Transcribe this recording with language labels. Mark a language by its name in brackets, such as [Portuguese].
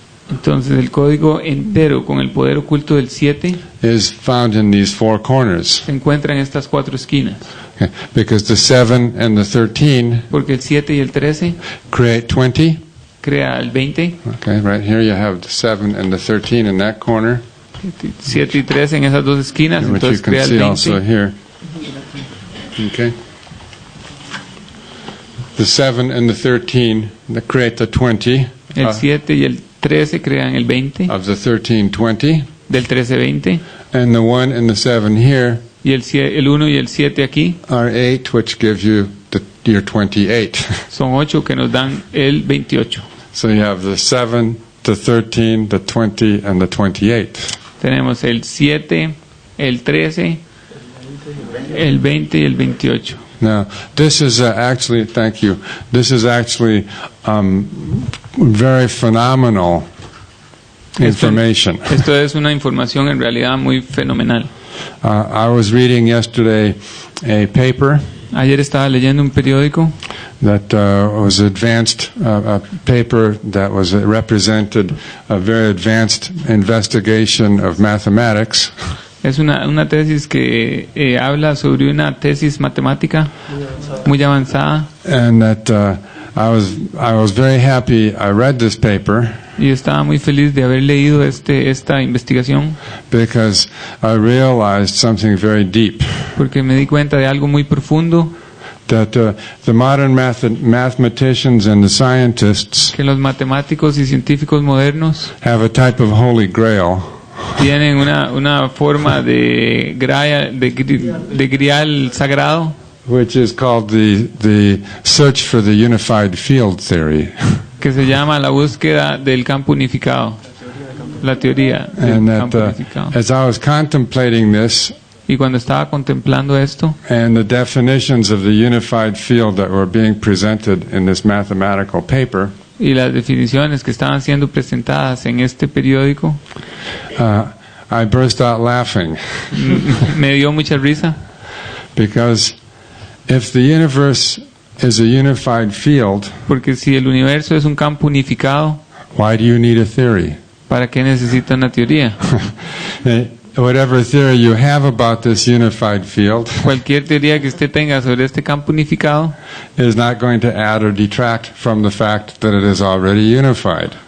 [Spanish] Entonces el código entero con el poder oculto del 7 [English] is found in these 4 corners. [Spanish] se encuentra en estas 4 esquinas. [English] Okay. Because the 7 and the 13 [Spanish] Porque el 7 y el 13 [English] create 20. [Spanish] crea el 20. [English] Okay, right here you have the 7 and the 13 in that corner, [Spanish] 7 y 13 en esas dos esquinas, [English] which you [Spanish] entonces [English] can [Spanish] crea el [English] see also [Spanish] 20. [English] here. Okay. The 7 and the 13 that create the 20 [Spanish] El 7 y el 13 crean el 20, [English] of the 1320, [Spanish] del 13 20, [English] and the 1 and the 7 here [Spanish] y el 1 y el 7 aquí [English] are 8, which gives you your 28. [Spanish] son 8 que nos dan el 28. [English] So you have the 7, the 13, the 20, and the 28. [Spanish] Tenemos el 7, el 13, el 20 y el 28. [English] Now, this is actually, thank you, this is actually very phenomenal information. [Spanish] Esto es una información en realidad muy fenomenal. [English] I was reading yesterday a paper [Spanish] Ayer estaba leyendo un periódico [English] that was advanced, a paper that was represented a very advanced investigation of mathematics. [Spanish] Es una tesis que habla sobre una tesis matemática muy avanzada. [English] And that I was very happy I read this paper [Spanish] Y estaba muy feliz de haber leído esta investigación [English] because I realized something very deep. [Spanish] porque me di cuenta de algo muy profundo, [English] That the modern mathematicians and the scientists [Spanish] que los matemáticos y científicos modernos [English] have a type of holy grail [Spanish] tienen una forma de grial sagrado, [English] which is called the search for the unified field theory. [Spanish] que se llama la búsqueda del campo unificado, la teoría del [English] And [Spanish] campo [English] that [Spanish] unificado. [English] as I was contemplating this [Spanish] Y cuando estaba contemplando esto [English] and the definitions of the unified field that were being presented in this mathematical paper, [Spanish] y las definiciones que estaban siendo presentadas en este periódico, [English] I burst out laughing [Spanish] me dio mucha risa, [English] because if the universe is a unified field, [Spanish] porque si el universo es un campo unificado, [English] why do you need a theory? [Spanish] ¿para qué necesita una teoría? [English] Whatever theory you have about this unified field [Spanish] Cualquier teoría que usted tenga sobre este campo unificado [English] is not going to add or detract from the fact that it is already unified.